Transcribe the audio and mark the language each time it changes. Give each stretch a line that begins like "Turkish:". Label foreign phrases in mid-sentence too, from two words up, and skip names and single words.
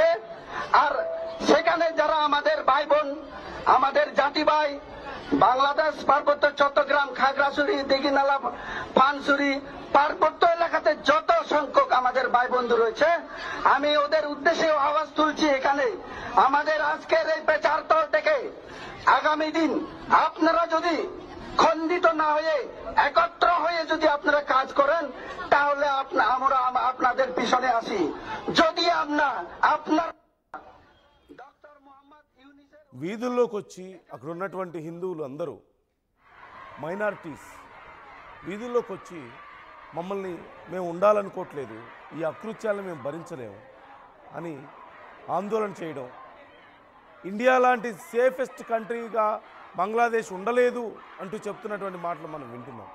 Bangla: আর সেখানে যারা আমাদের ভাই বোন, আমাদের জাতি ভাই, বাংলাদেশ পার্বত্য চট্টগ্রাম, খাগড়াছড়ি, দিঘিনালা, পানছড়ি পার্বত্য এলাকাতে যত সংখ্যক আমাদের ভাই বন্ধু রয়েছে, আমি ওদের উদ্দেশ্যে আওয়াজ তুলছি এখানে আমাদের আজকের এই পেচারতল থেকে আগামী দিন আপনারা যদি খণ্ডিত না হয়ে একত্র হয়ে যদি আপনারা কাজ করেন তাহলে আমরা আপনাদের পিছনে আসি। যদি আপনার
Telugu: వీధుల్లోకి వచ్చి అక్కడ ఉన్నటువంటి హిందువులు అందరూ, మైనారిటీస్ వీధుల్లోకి వచ్చి మమ్మల్ని మేము ఉండాలనుకోవట్లేదు, ఈ అకృత్యాలను మేము భరించలేము అని ఆందోళన చేయడం, ఇండియా లాంటి
English: safest country-ga
Telugu: బంగ్లాదేశ్ ఉండలేదు అంటూ చెప్తున్నటువంటి మాటలు మనం వింటున్నాం.